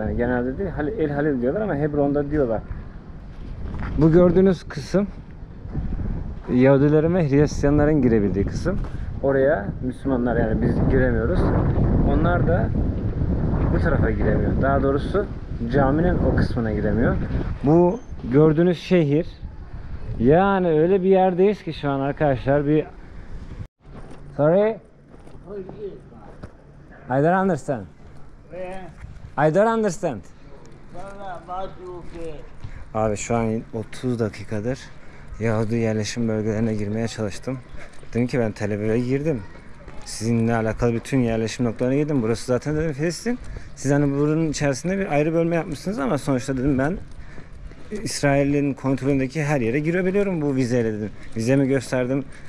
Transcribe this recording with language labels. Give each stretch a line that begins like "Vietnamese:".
Turkish: Yani genelde değil, El Halil diyorlar ama Hebron'da diyorlar. Bu gördüğünüz kısım Yahudilerin ve Hristiyanların girebildiği kısım. Oraya Müslümanlar, yani biz giremiyoruz. Onlar da bu tarafa giremiyor. Daha doğrusu caminin o kısmına giremiyor. Bu gördüğünüz şehir, yani öyle bir yerdeyiz ki şu an arkadaşlar.
English: Bir sorry, I don't understand. I don't understand.
Turkish: Abi şu an 30 dakikadır Yahudi yerleşim bölgelerine girmeye çalıştım. Dedim ki ben Tel Aviv'e girdim. Sizinle alakalı bütün yerleşim noktalarına girdim. Burası zaten dedim Filistin. Siz hani buranın içerisinde bir ayrı bölme yapmışsınız ama sonuçta dedim ben İsrail'in kontrolündeki her yere girebiliyorum bu vizeyle dedim. Vizemi gösterdim.